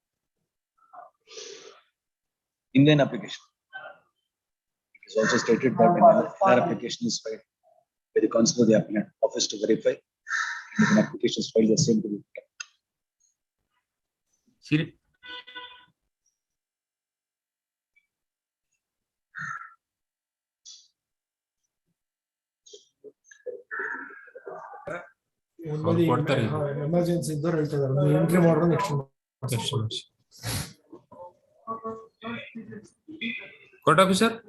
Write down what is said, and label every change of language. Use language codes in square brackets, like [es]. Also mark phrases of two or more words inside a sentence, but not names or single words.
[en] Indian application. It is also stated that an application is filed by the council of the applicant office to verify. And if an application is filed, the same to be. Serial. [kn] ಎಮರ್ಜೆನ್ಸಿ ಇದ್ದವ್ರು ಹೇಳ್ತಿದ್ದಾರೆ ಎಂಟ್ರಿ ಮಾಡೋದು ನೆಕ್ಸ್ಟ್ [en] Court officer?